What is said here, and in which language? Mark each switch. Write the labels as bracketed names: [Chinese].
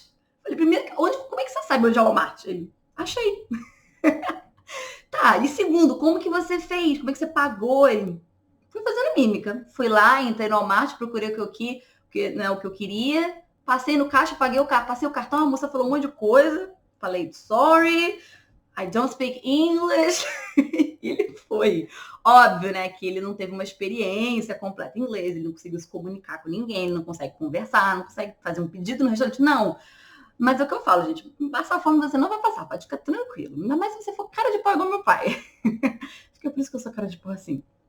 [Portuguese] Eu falei, primeiro, como é que você sabe onde é o Walmart? Ele, achei. Tá, e segundo, como que você fez? Como é que você pagou? Ele, fui fazendo mímica. Fui lá, entrei no Walmart, procurei o que eu queria. Passei no caixa, paguei passei o cartão, a moça falou um monte de coisa. [English] Falei, sorry, I don't speak English. [Portuguese] E ele foi. Óbvio, né, que ele não teve uma experiência completa em inglês, ele não conseguiu se comunicar com ninguém, ele não consegue conversar, não consegue fazer um pedido no restaurante, não. Mas é o que eu falo, gente, passar fome você não vai passar, pode ficar tranquilo. Ainda mais se você for cara de pau igual meu pai. Acho que é por isso que eu sou cara de pau assim.